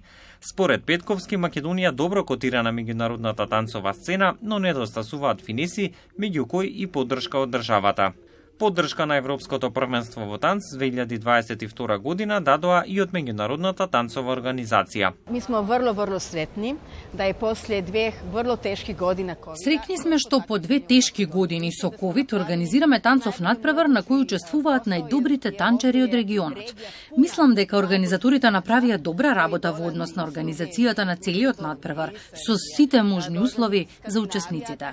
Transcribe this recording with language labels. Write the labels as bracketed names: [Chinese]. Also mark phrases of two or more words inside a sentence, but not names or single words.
[Macedonian] Според Петковски, Македонија добро котира на меѓународната танцова сцена, но недостасуваат финиси, меѓу кои и поддршка од државата. Поддршка на Европското првенство во танц 2022 година дадоа и од меѓународната танцова организација. [Croatian] Mi smo vrlo sretni da je poslije dve vrlo teški godina COVID. [Macedonian] Среќни сме што по 2 тешки години со ковид организираме танцов надпревар на кој учествуваат најдобрите танчери од регионот. Мислам дека организаторите направија добра работа во однос на организацијата на целиот надпревар со сите можни услови за учесниците.